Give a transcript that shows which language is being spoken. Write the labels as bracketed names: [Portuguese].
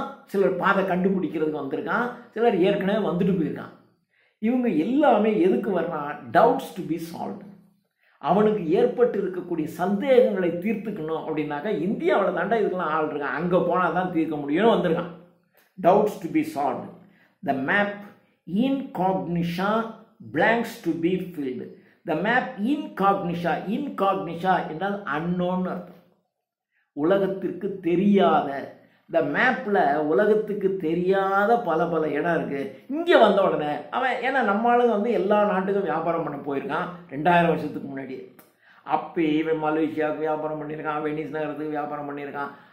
[Tamil] சிலர் பாதை கண்டுபிடிக்கிறதுக்கு வந்திருக்கான், சிலர் ஏற்கனவே வந்துட்டு போயிருக்கான். இவங்க எல்லாமே எதுக்கு வர்றான்? [English] Doubts to be solve. [Tamil] அவனுக்கு ஏற்பட்டு இருக்கக்கூடிய சந்தேகங்களை தீர்த்துக்கணும் அப்படின்னாக்கா இந்தியாவில் தாண்டா இதுக்கெல்லாம் ஆள் இருக்கான், அங்கே போனால் தான் தீர்க்க முடியும்னு வந்திருக்கான். [English] Doubts to be solve. The map incognita, blanks to be filled. The map incognita [Tamil] என்றால் unknown அர்த்தம். உலகத்திற்கு தெரியாத, இந்த மேப்பில் உலகத்துக்கு தெரியாத பல இடம் இருக்குது. இங்கே வந்த உடனே அவன், ஏன்னா நம்ம ஆளுங்க வந்து எல்லா நாட்டுக்கும் வியாபாரம் பண்ண போயிருக்கான் 2000 வருஷத்துக்கு முன்னாடி. அப்போ இவன் மலேசியாவுக்கு வியாபாரம் பண்ணியிருக்கான், வெனிஸ் நகரத்துக்கு வியாபாரம் பண்ணியிருக்கான்.